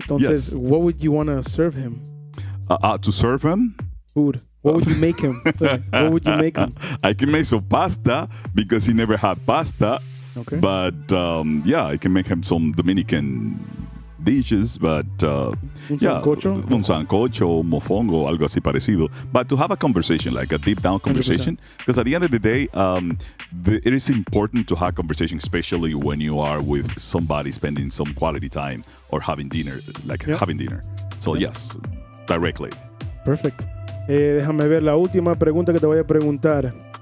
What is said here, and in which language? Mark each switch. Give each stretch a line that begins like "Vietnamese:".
Spanish: Entonces,
English: What would you want to serve him? To serve him? Food. What would you make him? What would you make him? I can make some pasta because he never had pasta. Okay. But I can make him some Dominican dishes. But
Spanish: un sancocho, mofongo, algo así parecido.
English: But to have a conversation, like a deep down conversation, because at the end of the day, it is important to have conversation, especially when you are with somebody spending some quality time or having dinner, having dinner. So yes, directly. Perfect.
Spanish: Déjame ver la última pregunta que te voy a preguntar.